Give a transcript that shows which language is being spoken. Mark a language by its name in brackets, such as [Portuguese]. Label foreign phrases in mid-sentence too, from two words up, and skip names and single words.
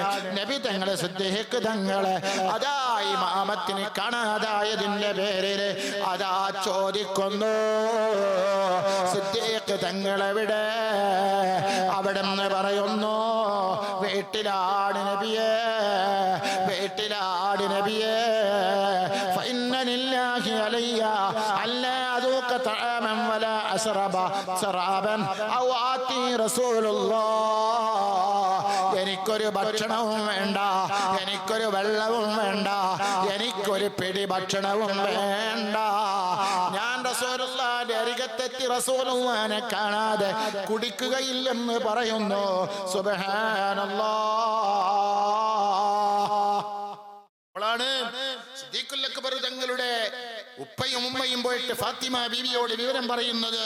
[Malayalam] നബി തങ്ങളെ സിദ്ദീഖ് തങ്ങളെ അതാ ഇമാമത്തിന് കാണാതായതിന്റെ പേരിൽ അതാ ചോദിക്കുന്നു, സിദ്ദീഖ് തങ്ങളെവിടെ? അവിടെ നിന്ന് പറയുന്നു, വീട്ടിലാണ് നബിയേ, വീട്ടിലാണ് നബിയേ. [Arabic] فإن لله علي ألا أذوق طعاما ولا أشرب شرابا أو آتي رسول الله. [Malayalam] എനിക്കൊരു ഭക്ഷണവും വേണ്ട, എനിക്കൊരു വെള്ളവും വേണ്ട, എനിക്കൊരു പിടി ഭക്ഷണവും വേണ്ട. ഞാൻ റസൂലുള്ളാഹിന്റെ അരികത്തെത്തി റസൂലുള്ളാഹിനെ കാണാതെ കുടിക്കുകയില്ലെന്ന് പറയുന്നു. സുബ്ഹാനല്ലാഹ്, സിദ്ദീഖുൽ അക്ബർ തങ്ങളുടെ ഉപ്പയും ഉമ്മയും പോയിട്ട് ഫാത്തിമ ബീവിയോട് വിവരം പറയുന്നത്.